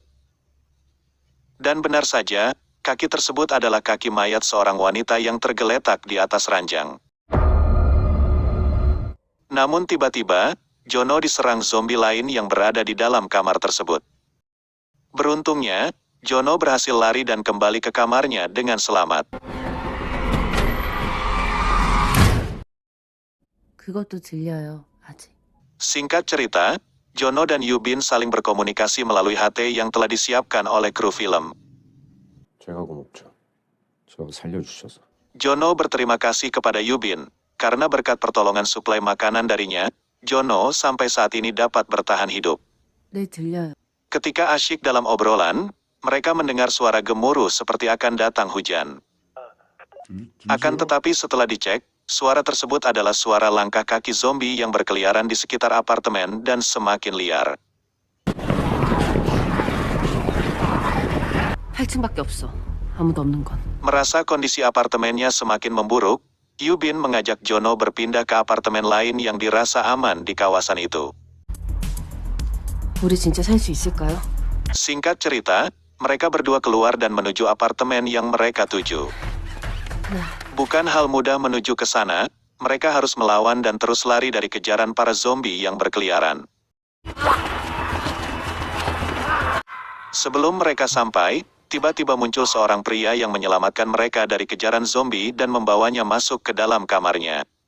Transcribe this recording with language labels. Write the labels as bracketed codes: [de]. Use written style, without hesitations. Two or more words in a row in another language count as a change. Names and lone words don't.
[id] Dan benar saja, kaki tersebut adalah kaki mayat seorang wanita yang tergeletak di atas ranjang. Namun tiba-tiba, Jono diserang zombie lain yang berada di dalam kamar tersebut. Beruntungnya, Jono berhasil lari dan kembali ke kamarnya dengan selamat. [ko] 그것도 들려요, 아직. [id] Singkat cerita, Jono dan Yubin saling berkomunikasi melalui HT yang telah disiapkan oleh kru film. [ko] 제가 고맙죠. 저 살려주셔서. [id] Jono berterima kasih kepada Yubin, karena berkat pertolongan suplai makanan darinya, Jono sampai saat ini dapat bertahan hidup. [ko] 네, 들려요. [id] Ketika asyik dalam obrolan, mereka mendengar suara gemuruh seperti akan datang hujan. Akan tetapi setelah dicek, suara tersebut adalah suara langkah kaki zombie yang berkeliaran di sekitar apartemen dan semakin liar. [ko] 8층밖에 없어. 아무도 없는 건. [id] Merasa kondisi apartemennya semakin memburuk, Yubin mengajak Jono berpindah ke apartemen lain yang dirasa aman di kawasan itu. [ko] 우리 진짜 살 수 있을까요? [id] Singkat cerita, mereka berdua keluar dan menuju apartemen yang mereka tuju. Bukan hal mudah menuju ke sana, mereka harus melawan dan terus lari dari kejaran para zombie yang berkeliaran. Sebelum mereka sampai, tiba-tiba muncul seorang pria yang menyelamatkan mereka dari kejaran zombie dan membawanya masuk ke dalam kamarnya.